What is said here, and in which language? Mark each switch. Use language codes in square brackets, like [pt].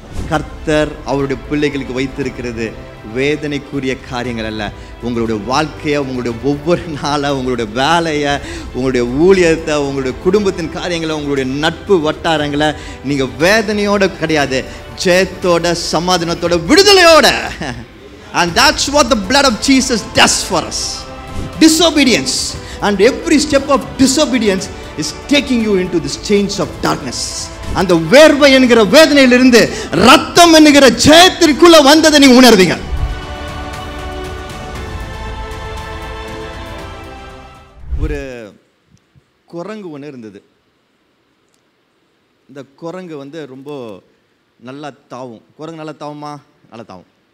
[ta] கர்த்தர் அவருடைய பிள்ளைகளுக்கு வைத்திருக்கிறது வேதனைக்குரிய காரியங்கள் அல்ல. உங்களுடைய வாழ்க்கையை, உங்களுடைய ஒவ்வொரு நாளை, உங்களுடைய வேலையை, உங்களுடைய ஊழியத்தை, உங்களுடைய குடும்பத்தின் காரியங்களை, உங்களுடைய நட்பு வட்டாரங்களை நீங்கள் வேதனையோடு கிடையாது, ஜெயத்தோட, சமாதானத்தோட, விடுதலையோட. [en] And that's what the blood of Jesus does for us. Disobedience, and every step of disobedience is taking you into this chains of darkness. [ta] அந்த வேர்வை என்கிற வேதனையிலிருந்து ரத்தம் என்கிற ஜெயத்திற்குள்ள வந்ததை நீங்க உணர்வீங்க. ஒரு குரங்கு ஒன்று இருந்தது. இந்த குரங்கு ரொம்ப நல்லா தாவும். குரங்கு நல்லா தாவுமா? நல்லா தாவும்.